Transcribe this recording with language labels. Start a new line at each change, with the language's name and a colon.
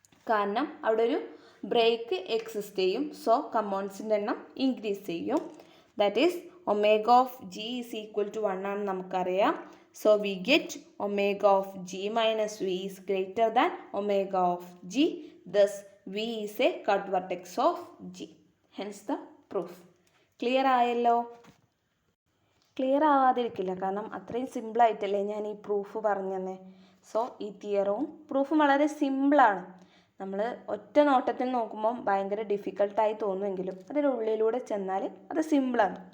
Malayalam: കാരണം അവിടെ ഒരു ബ്രേക്ക് എക്സിസ്റ്റ് ചെയ്യും. സോ കമ്പോണൻസിൻ്റെ എണ്ണം ഇൻക്രീസ് ചെയ്യും.
English: that is omega of G is equal to 1
Malayalam: ആണെന്ന് നമുക്കറിയാം.
English: So we get omega of g minus v is greater than omega of g. Thus v is a cut vertex of g. Hence the proof. Clear
Malayalam: ആയല്ലോ? Clear ആവാതിരിക്കില്ല, കാരണം അത്രയും സിമ്പിളായിട്ടല്ലേ ഞാൻ ഈ proof പറഞ്ഞതന്നെ. So ഈ തിയറവും പ്രൂഫും വളരെ സിമ്പിളാണ്. നമ്മൾ ഒറ്റ നോട്ടത്തിൽ നോക്കുമ്പം ഭയങ്കര ഡിഫിക്കൽട്ടായി തോന്നുമെങ്കിലും അതിനുള്ളിലൂടെ ചെന്നാൽ അത് സിമ്പിളാണ്.